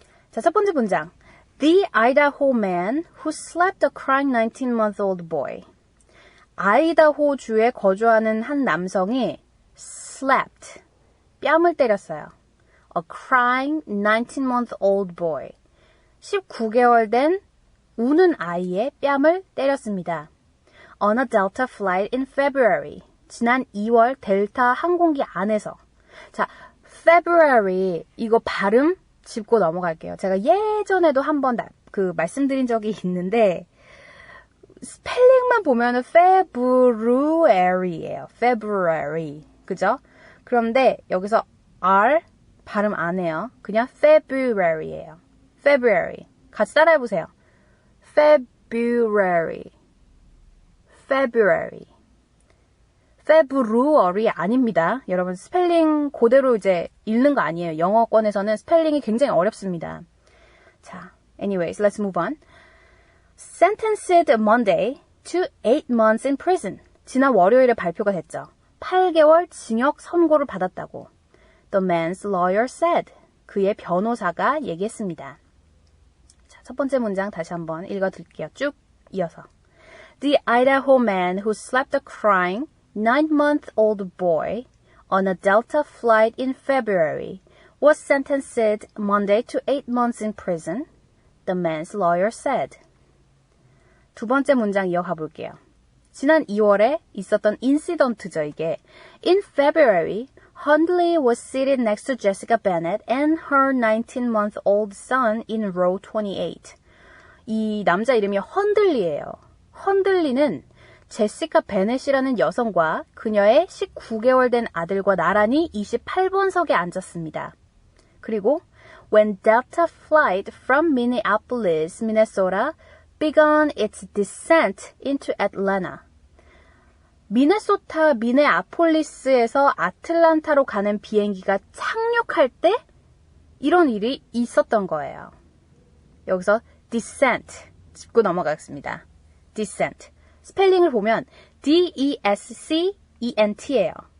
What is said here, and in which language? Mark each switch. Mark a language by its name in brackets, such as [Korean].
[English] 자, 첫 번째 문장. The Idaho man who slapped a crying 19-month-old boy. [Korean] 아이다호주에 거주하는 한 남성이 slapped, 뺨을 때렸어요. [English] A crying 19-month-old boy. [Korean] 19개월 된 우는 아이의 뺨을 때렸습니다. [English] On a Delta flight in February. [Korean] 지난 2월 델타 항공기 안에서. 자, February 이거 발음 짚고 넘어갈게요. 제가 예전에도 한번 말씀드린 적이 있는데 스펠링만 보면은 February예요. February. 그죠? 그런데 여기서 R 발음 안 해요. 그냥 February예요. February. 같이 따라해 보세요. February. February. February 아닙니다. 여러분 스펠링 그대로 이제 읽는 거 아니에요. 영어권에서는 스펠링이 굉장히 어렵습니다. [English] 자, anyways, let's move on. Sentenced Monday to 8 months in prison. [Korean] 지난 월요일에 발표가 됐죠. 8개월 징역 선고를 받았다고. [English] The man's lawyer said. [Korean] 그의 변호사가 얘기했습니다. 자, 첫 번째 문장 다시 한번 읽어드릴게요. 쭉 이어서. [English] The Idaho man who slapped a crying 9-month-old boy on a Delta flight in February was sentenced Monday to 8 months in prison, the man's lawyer said. [Korean] 두 번째 문장 이어가 볼게요. 지난 2월에 있었던 인시던트죠, 이게. [English] In February, Hundley was seated next to Jessica Bennett and her 19-month-old son in row 28. [Korean] 이 남자 이름이 헌들리예요. 헌들리는 제시카 베넷이라는 여성과 그녀의 19개월 된 아들과 나란히 28번석에 앉았습니다. [English] 그리고 when Delta flight from Minneapolis, Minnesota began its descent into Atlanta. [Korean] 미네소타 미네아폴리스에서 아틀란타로 가는 비행기가 착륙할 때 이런 일이 있었던 거예요. 여기서 descent 짚고 넘어가겠습니다. descent. 스펠링을 보면 D-E-S-C-E-N-T예요.